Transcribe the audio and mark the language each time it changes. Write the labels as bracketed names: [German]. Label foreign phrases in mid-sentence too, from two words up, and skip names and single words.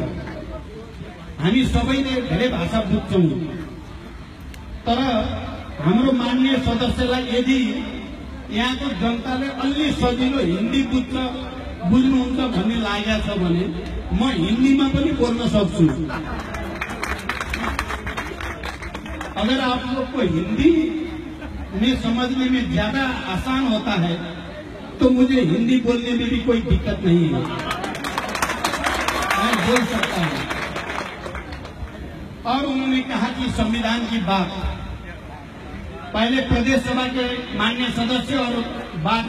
[Nepali] हामी सबैले धेरै भाषा बुझ्छौं, तर हाम्रो माननीय सदस्यलाई यदि यहाँको जनताले अलि सजिलो हिन्दी बुझ्नुहुन्छ भन्ने लागेको छ भने म हिन्दीमा पनि बोल्न सक्छु। [Hindi] अगर आप लोग को हिंदी में समझने में ज्यादा आसान होता है तो मुझे हिंदी बोलने में भी कोई दिक्कत नहीं है, मैं बोल सकता हूं। और उन्होंने कहा कि संविधान की बात, पहले प्रदेश सभा के माननीय सदस्य और बाद